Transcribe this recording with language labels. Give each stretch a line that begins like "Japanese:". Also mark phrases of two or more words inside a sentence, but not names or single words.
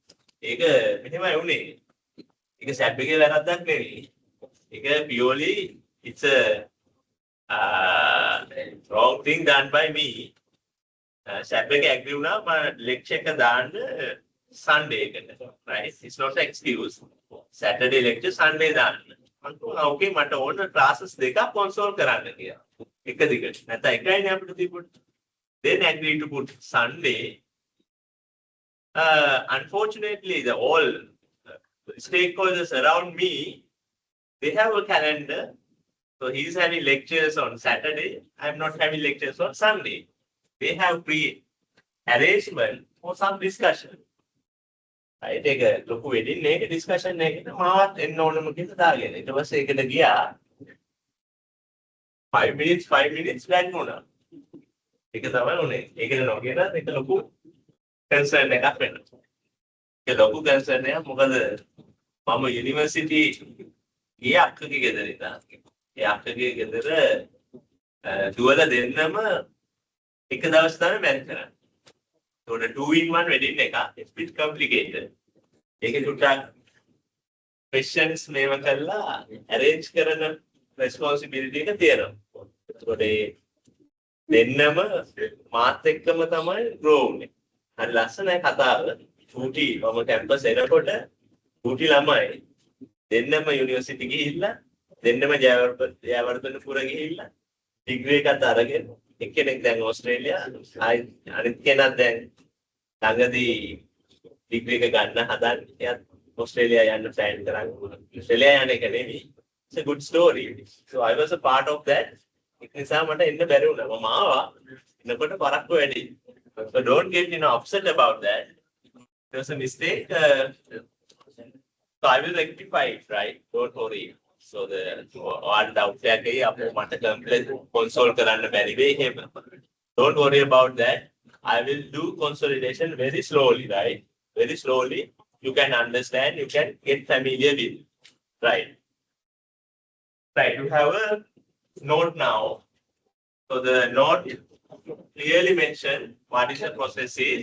English: Purely, it's a wrong thing done by me. lecture Sunday, right? It's not an excuse. Saturday lecture, Sunday done.
Sinhala: Okay, මට ඕන classes දෙකක් console කරන්න කියලා. එක දිගට. නැත්නම් එකයිනේ අපිට තිබුණේ.
English: Then agreed to put Sunday. Unfortunately, all stakeholders around me, they have a calendar. So he's having lectures on Saturday. I'm not having lectures on Sunday. They have pre-arrangement for some discussion. I take a look at it, discussion,
Sinhala: මාවත් එන්න ඕනම කියලා දාගෙන. ඊට පස්සේ ඒකට ගියා
English: 5 minutes back
Sinhala: වුණා. ඒක තමයි උනේ. ඒකද නොකියන එක ලොකු concern එකක් වෙනවා. ඒක ලොකු concern එකක් මොකද මම යුනිවර්සිටි ගිය අක්කගේ ගෙදර ඉඳන්. ඒ අක්කගේ ගෙදර දුවලා දෙන්නම එක දවස් තමයි මැරි කරන්නේ. So the 2-in-1 wedding it's a bit complicated.
English: Take a questions
Sinhala: මේව කරලා arrange කරන responsibility එක තියෙනවා.
English: So they
Sinhala: දෙන්නම මාත් එක්කම තමයි grow උනේ. හරි ලස්සනයි කතාව. චූටි මම කැම්පස් එනකොට චූටි ළමයි දෙන්නම යුනිවර්සිටි ගිහිල්ලා දෙන්නම ජයවර්ධනපුර ගිහිල්ලා ඩිග්‍රී එකත් අරගෙන එක්කෙනෙක් දැන් ඕස්ට්‍රේලියා අනිත් කෙනා දැන් ළඟදී ඩිග්‍රී එක ගන්න හදන්නේ. එයාත් ඕස්ට්‍රේලියා යන්න ප්ලෑන් කරන්නේ. ඕස්ට්‍රේලියා යන එක නෙමෙයි.
English: It's a good story. So I was a part of that.
Sinhala: ඒක නිසා මට එන්න බැරි වුණා. මම ආවා. එනකොට පරක්කු වැඩි.
English: So don't get upset about that. It was a mistake. So I will rectify it, right? Don't worry. So the one doubt that
Sinhala: console කරන්න බැරි වෙයි එහෙම.
English: Don't worry about that. I will do consolidation very slowly, right? Very slowly. You can understand, you can get familiar with it. Right. Right. You have a note now. So the note clearly mentioned what is the process is.